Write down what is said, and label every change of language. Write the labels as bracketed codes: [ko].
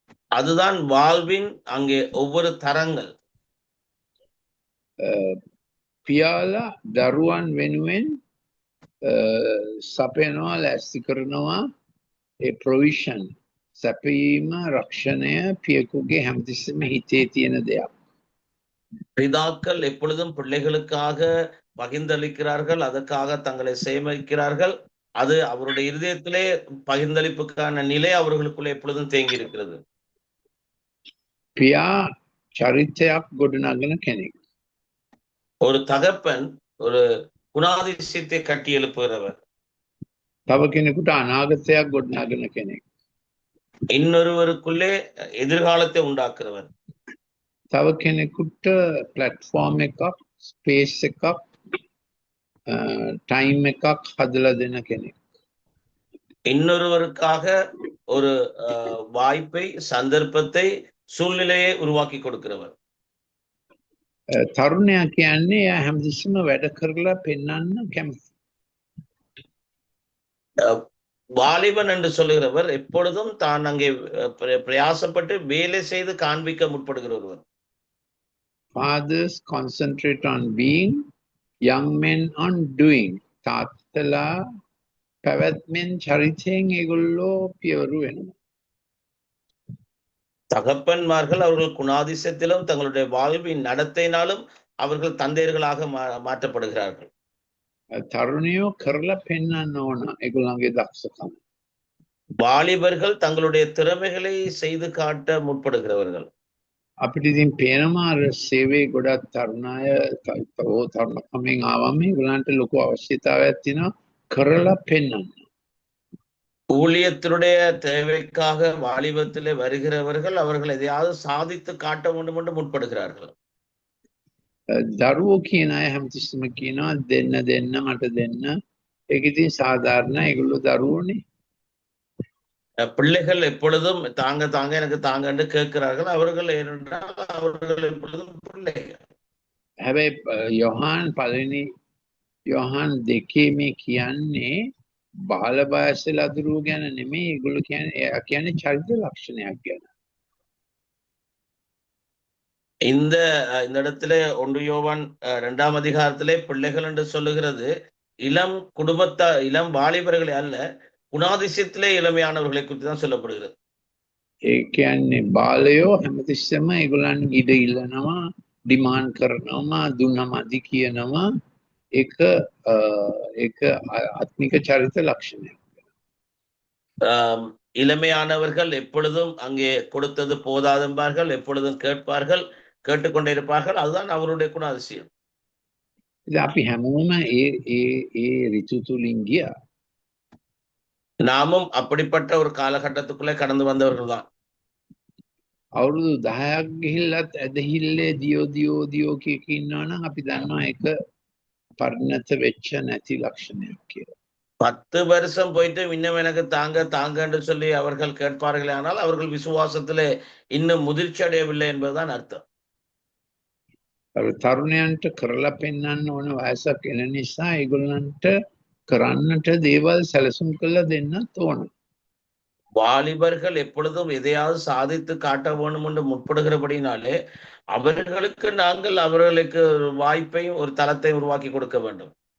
[ta] அதுதான் வாழ்வின் அங்கே ஒவ்வொரு தரங்கள். [si] පියාලා දරුවන් වෙනුවෙන් සපයනවා, ලෑස්ති කරනවා. ඒ ප්‍රොවිෂන් සැපීම, රක්ෂණය පියෙකුගේ හැමතිස්සෙම හිතේ තියෙන දෙයක්. [ta] பிதாக்கள் எப்பொழுதும் பிள்ளைகளுக்காக பகிர்ந்தளிக்கிறார்கள், அதற்காக தங்களை சேமிக்கிறார்கள். அது அவருடைய இருதயத்திலே பகிர்ந்தளிப்புக்கான நிலை அவர்களுக்குள்ளே எப்பொழுதும் தேங்கி இருக்கிறது. [si] පියා චරිතයක් ගොඩනගන කෙනෙක්. [ta] ஒரு தகப்பன் ஒரு குணாதிசயத்தை கட்டி எழுப்புகிறவர். [si] තව කෙනෙකුට අනාගතයක් ගොඩනගන කෙනෙක්. [ta] இன்னொருவருக்குள்ளே எதிர்காலத்தை உண்டாக்குறவர். [si] තව කෙනෙකුට ප්ලැට්ෆෝම් එකක්, ස්පේස් එකක්, ටයිම් එකක් හදලා දෙන කෙනෙක්. [ta] இன்னொருவருக்காக ஒரு வாய்ப்பை, சந்தர்ப்பத்தை, சூழ்நிலையை உருவாக்கி கொடுக்கிறவர். [si] තරුණයා කියන්නේ එයා හැමතිස්සෙම වැඩ කරලා පෙන්වන්න කැමති. [ta] வாலிபன் என்று சொல்லுகிறவர் எப்பொழுதும் தான் அங்கே பிரயாசப்பட்டு வேலை செய்து காண்பிக்க முற்படுகிற ஒருவர். [en] Fathers concentrate on being, young men on doing. [si] තාත්තලා පැවැත්මෙන් චරිතයෙන් ඒගොල්ලෝ පියවරු වෙනවා. [ta] தகப்பன்மார்கள் அவர்கள் குணாதிசயத்திலும் தங்களுடைய வாழ்வின் நடத்தையினாலும் அவர்கள் தந்தையர்களாக மாற்றப்படுகிறார்கள். [si] තරුණයෝ කරලා පෙන්වන්න ඕන ඒගොල්ලන්ගේ දක්ෂකම. [ta] வாலிபர்கள் தங்களுடைய திறமைகளை செய்து காட்ட முற்படுகிறவர்கள். [si] අපිට ඉතින් පේනවා අර සේවයේ ගොඩක් තරුණ අය තරුණකමෙන් ආවම ඒගොල්ලන්ට ලොකු අවශ්‍යතාවයක් තියෙනවා කරලා පෙන්වන්න. [ta] ஊழியத்தினுடைய தேவைக்காக வாலிபத்திலே வருகிறவர்கள் அவர்கள் எதையாவது சாதித்து காட்ட வேண்டும் என்று முற்படுகிறார்கள். [si] දරුවෝ කියන අය හැමතිස්සෙම කියනවා දෙන්න මට දෙන්න. ඒක ඉතින් සාධාරණ. ඒගොල්ලෝ දරුවෝනේ. [ta] பிள்ளைகள் எப்பொழுதும் தாங்க எனக்கு தாங்க என்று கேட்கிறார்கள். அவர்கள் ஏனென்றால் அவர்கள் எப்பொழுதும் பிள்ளைகள். [si] හැබැයි යොහාන් පළවෙනි යොහාන් 2 මේ කියන්නේ බාල වයසේ ලදරුවෝ ගැන නෙමෙයි. ඒගොල්ලෝ කියන්නේ චරිත ලක්ෂණයක් ගැන. [ta] இந்த இடத்திலே 1 யோவான் 2ஆம் அதிகாரத்திலே பிள்ளைகள் என்று சொல்லுகிறது இளம் வாலிபர்களை அல்ல, குணாதிசயத்திலே இளமையானவர்களை குறித்து தான் சொல்லப்படுகிறது. [si] ඒ කියන්නේ බාලයෝ හැමතිස්සෙම ඒගොල්ලන් ඉඩ ඉල්ලනවා, ඩිමාන්ඩ් කරනවා, දුන්නම අදි කියනවා. ඒක ආත්මික චරිත ලක්ෂණයක්. [ta] இளமையானவர்கள் எப்பொழுதும் அங்கே கொடுத்தது போதாதென்பார்கள், எப்பொழுதும் கேட்பார்கள், கேட்டுக்கொண்டே இருப்பார்கள். அதுதான் அவருடைய குணாதிசயம். [si] අපි හැමෝම ඒ ඍතු තුලින් ගියා. [ta] நாமும் அப்படிப்பட்ட ஒரு காலகட்டத்துக்குள்ளே கடந்து வந்தவர்கள் தான். [si] අවුරුදු 10ක් ගිහිල්ලත් ඇදහිල්ලේ දියෝ කියක ඉන්නවනම් අපි දන්නවා ඒක පරිණත වෙච්ච නැති ලක්ෂණයක් කියලා. [ta] 10 வருஷம் போயிட்டு இன்னும் எனக்கு தாங்க என்று சொல்லி அவர்கள் கேட்பார்களே, ஆனால் அவர்கள் விசுவாசத்திலே இன்னும் முதிர்ச்சி அடையவில்லை என்பதுதான் அர்த்தம். [si] තරුණයන්ට කරලා පෙන්වන්න ඕන වයසක් එන නිසා ඒගොල්ලන්ට කරන්නට දේවල් සැලසුම් කරලා දෙන්නත් ඕන. [ta] வாலிபர்கள் எப்பொழுதும் எதையாவது சாதித்து காட்ட வேண்டும் என்று முற்படுகிறபடினாலே அவர்களுக்கு நாங்கள் அவர்களுக்கு ஒரு வாய்ப்பையும் ஒரு தளத்தை உருவாக்கி கொடுக்க வேண்டும்.